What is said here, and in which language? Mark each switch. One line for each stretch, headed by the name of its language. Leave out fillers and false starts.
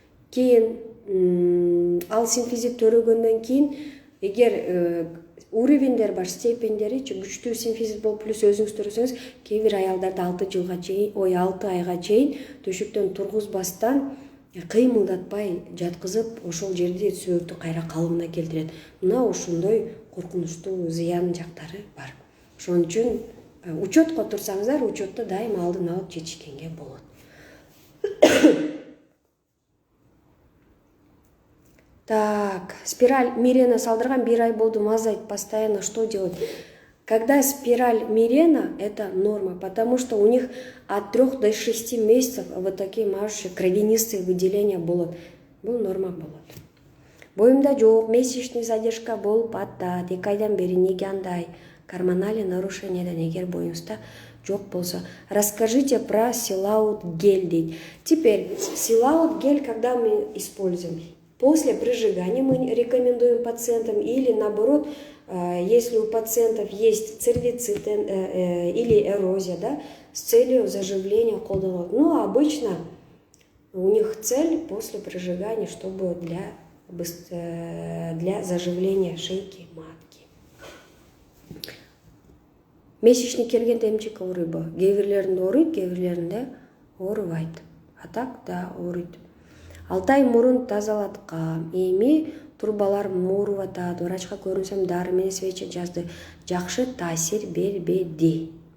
Kyrgyz: Кийин ал симфизит төрөгөндөн кийин эгер уровеньдер бар, степендери күчтүү симфизит болуп плюс өзүңүз төрөсөңүз, кээ бир аялдарда 6 айга чейин төшөктөн тургузбастан кыймылдатпай жаткызып, ошол жерди сөөктү кайра калыбына келтирет. Мына ошондой коркунучтуу зыян жактары бар. Ошон үчүн учетко турсаңыздар, учетто дайыма алдын алып жетишкенге болот.
Russian: Так, спираль Мирена
Kyrgyz: салдырган 1 ай болду,
Russian: мазать постоянно, что делать? Когда спираль Мирена, это норма, потому что у них от 3 до 6 месяцев вот такие мажущие кровянистые выделения
Kyrgyz: болот. Бул норма болот. Боюмда жок, месячный задержка болуп атат, 2 айдан бери неге андай? Гормональный нарушениеден эгер боюңузда жок болсо.
Russian: Расскажите про силаут гель
Kyrgyz: дейт.
Russian: Теперь силаут гель, когда мы используем? После прижигания мы рекомендуем пациентам или наоборот, если у пациентов есть цервицит или эрозия, да, с целью заживления
Kyrgyz: колдонот.
Russian: Но обычно у них цель после прижигания, чтобы для заживления шейки матки.
Kyrgyz: Месячный келгенде эмчек ооруйбу? Кээ бирлеринде ооруйт, кээ бирлеринде оорубайт. А так да ооруйт. 6 ай мурун тазалаткам. Эми турбаларым ооруп атат. Врачка көрүнсөм дары менен свеча жазды. Жакшы таасир бербеди.